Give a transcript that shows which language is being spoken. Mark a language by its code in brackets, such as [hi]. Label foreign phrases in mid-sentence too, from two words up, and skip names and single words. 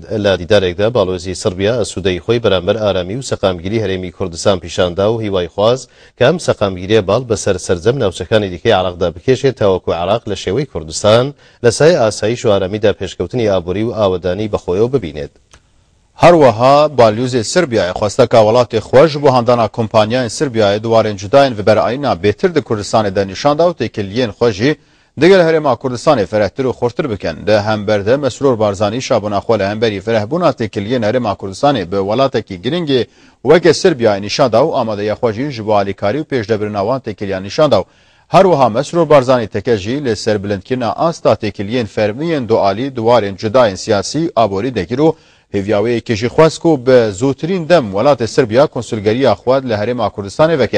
[ckb] لە دیدارێکدا باڵۆزی سربیا ئەسوودەی خۆی بەرامبەر ئارامی و سەقامگیری هەرێمی کوردستان پیشاندا و هیوای خواز کە ئەم سەقامگیریە باڵ بەسەر سەرجەم ناوچەکانی دیکەی عێراقدا بکێشێت تاوەکو عێراق لە شێوەی کوردستان لە سای ئاسایش و ئارامیدا پێشکەوتنی ئابووری و ئاوەدانی بەخۆیەوە ببینێت. هەروەها بالیوزی سربیای خواستە کە وڵاتی خۆش بۆ هەندانا کۆمپانیایان سربیای [ku] دووارên cudayên ve berayîna bêtir di Kurdistanê de nîşan da û têkiliyên xwe jî digel herêma Kurdistanê ferehtir û xurtir bikin. Di hemberde Mesrûr Barzanî şabûna xwe li hemberî ferehbûna têkiliyên herêma Kurdistanê bi welatekî girîngê weke Sirbiyayê nîşan da û amadeya xwe jî ji bo alîkarî û pêşdebirina wan têkiliyan nîşan da û هەروەها Mesrûr Barzanî teke jî li serbilindkirina asta têkiliyên fermiyên dualî duwarên cudayên siyasî aborî dekir û hêviyaweyekê jî xwest ku bi zûtirîn dem welatê Sirbiya konsulgeriya xwe li herêma Kurdistanê veke.